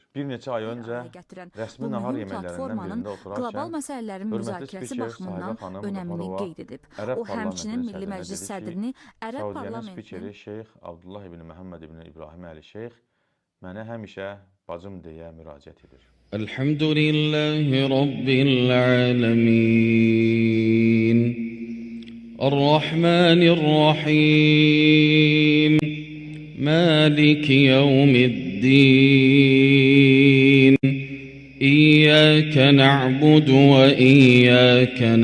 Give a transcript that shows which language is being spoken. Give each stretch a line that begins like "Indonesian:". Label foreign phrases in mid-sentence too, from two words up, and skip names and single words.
Azerbaijani: Bir neçə ay öncə rəsmi nahar yeməklərindən birində oturarkən qlobal məsələlərin müzakirəsi baxımından önəmini qeyd edib. O həmçinin Milli Məclis sədrini Ərəb Saudiyənin parlamentinin spikeri Şeyx Abdullah ibn Məhəmməd ibn İbrahim Əli Şeyx mənə həmişə bacım deyə müraciət edir.
Arabic: الحمد لله رب العالمين. الرحمن الرحيم مالك يوم الدين إياك نعبد وإياك